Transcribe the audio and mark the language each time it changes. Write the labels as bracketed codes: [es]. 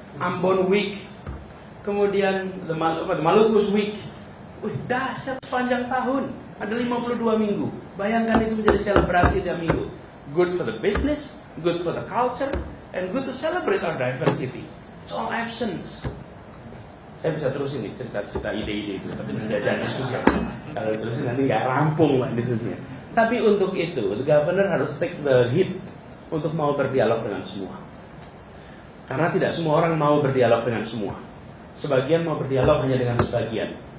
[id] Ambon Week, kemudian the Maluku's Week. Dahsyat sepanjang tahun. Ada 52 minggu. Bayangkan itu menjadi selebrasi tiap minggu. [en] Good for the business, good for the culture, and good to celebrate our diversity. It's all absence. [id] Saya bisa terus ini cerita-cerita ide-ide itu, tapi nanti aja diskusi. Kalau terusin nanti nggak rampung lah diskusinya. Tapi untuk itu, [en] the governor [id] harus [en] take the hit [id] untuk mau berdialog dengan semua. Karena tidak semua orang mau berdialog dengan semua. Sebagian mau berdialog hanya dengan sebagian.